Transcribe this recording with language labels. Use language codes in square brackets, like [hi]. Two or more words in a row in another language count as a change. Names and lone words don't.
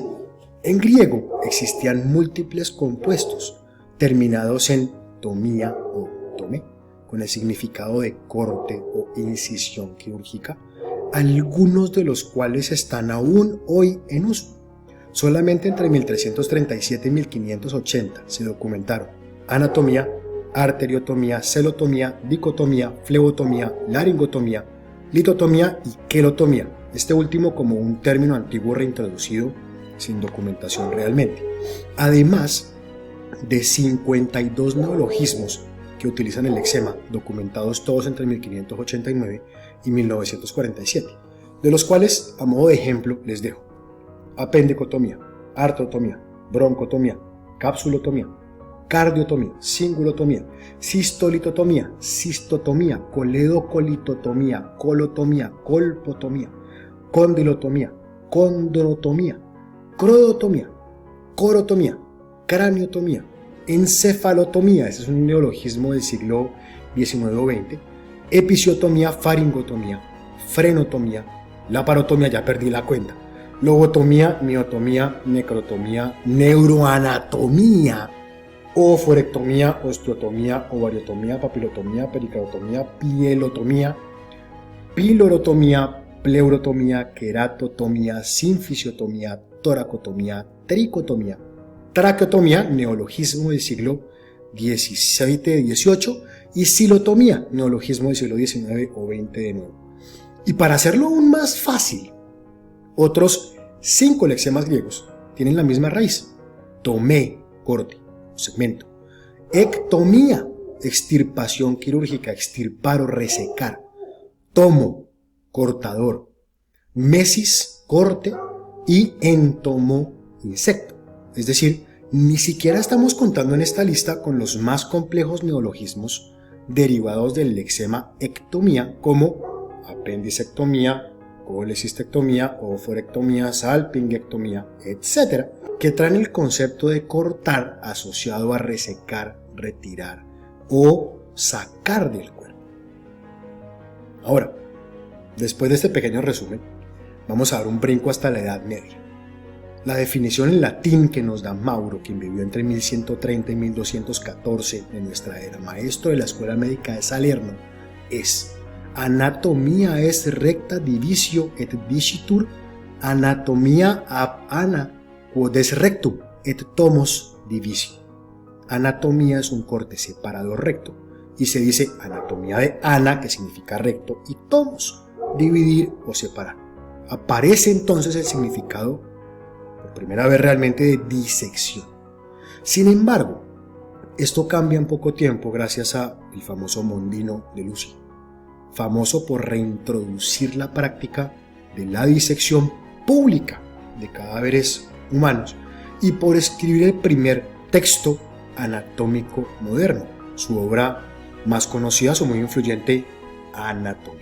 [es] En griego existían múltiples compuestos terminados en tomía o tomé, con el significado de corte o incisión quirúrgica, algunos de los cuales están aún hoy en uso. Solamente entre 1337 y 1580 se documentaron anatomía, arteriotomía, celotomía, dicotomía, flebotomía, laringotomía, litotomía y quelotomía, este último como un término antiguo reintroducido sin documentación realmente. Además de 52 neologismos que utilizan el lexema, documentados todos entre 1589 y 1947, de los cuales, a modo de ejemplo, les dejo apendicotomía, artrotomía, broncotomía, capsulotomía, cardiotomía, cingulotomía, cistolitotomía, cistotomía, coledocolitotomía, colotomía, colpotomía, condilotomía, condrotomía, crodotomía, corotomía, craniotomía, encefalotomía, ese es un neologismo del siglo XIX o XX, episiotomía, faringotomía, frenotomía, laparotomía, ya perdí la cuenta, lobotomía, miotomía, necrotomía, neuroanatomía, oforectomía, osteotomía, ovariotomía, papilotomía, pericardotomía, pielotomía, pilorotomía, pleurotomía, queratotomía, sinfisiotomía, toracotomía, tricotomía, traqueotomía, neologismo del siglo XVII-XVIII, y silotomía, neologismo del siglo XIX o XX de nuevo. Y para hacerlo aún más fácil, otros 5 lexemas griegos tienen la misma raíz: tomé, corte, segmento; ectomía, extirpación quirúrgica, extirpar o resecar; tomo, cortador; mesis, corte; y entomo, insecto. Es decir, ni siquiera estamos contando en esta lista con los más complejos neologismos derivados del lexema ectomía, como apendicectomía, colecistectomía, oforectomía, salpingectomía, etc., que traen el concepto de cortar asociado a resecar, retirar o sacar del cuerpo. Ahora, después de este pequeño resumen, vamos a dar un brinco hasta la Edad Media. La definición en latín que nos da Mauro, quien vivió entre 1130 y 1214 de nuestra era, maestro de la Escuela Médica de Salerno, es: [la] anatomia es recta divisio et dicitur, anatomia ab ana quod es rectum et tomos divisio. [es] Anatomía es un corte separado recto, y se dice anatomía de ana, que significa recto, y tomos, dividir o separar. Aparece entonces el significado, por primera vez realmente, de disección. Sin embargo, esto cambia en poco tiempo gracias al famoso Mondino de Lucio, famoso por reintroducir la práctica de la disección pública de cadáveres humanos y por escribir el primer texto anatómico moderno, su obra más conocida, su muy influyente Anatomía.